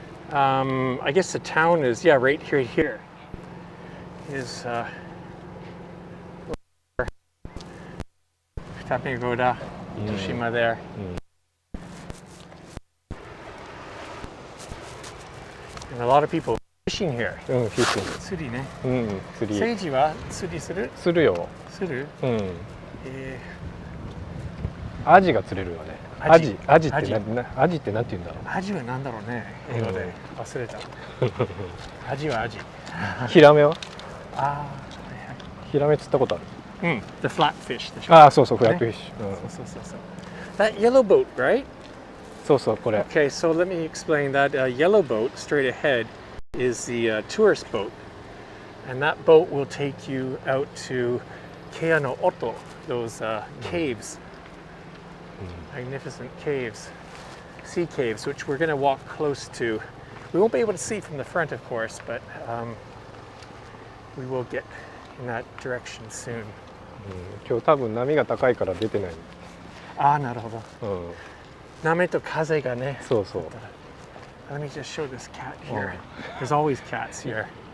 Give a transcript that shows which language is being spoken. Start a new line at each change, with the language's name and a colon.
English: I guess the town is right here is Tateishi, Itoshima there. And a lot of people fishing here.
Japanese: うん、フィッシング。釣りね。うん、釣り。 Seijiは釣りする？するよ。する？うん。えアジが釣れるよね。アジってなんて言うんだろう。アジはなんだろうね。英語で忘れた。アジはアジ。ヒラメは？ああ。ヒラメ釣ったことある。うん。
English: The flatfish でしょ。
Japanese: ああ、そうフラットフィッシュ。
English: そう。That yellow boat, right?
Japanese: そうこれ。
English: Okay, so let me explain that. Yellow boat straight ahead is the tourist boat, and that boat will take you out to Kea no Oto, those caves, magnificent caves, sea caves, which we're going to walk close to. We won't be able to see from the front, of course, but we will get in that direction soon.
Japanese: 今日多分波が高いから出てない。ああ、なるほど。波と風がね。そう。
English: Let me just show this cat here. There's always cats here.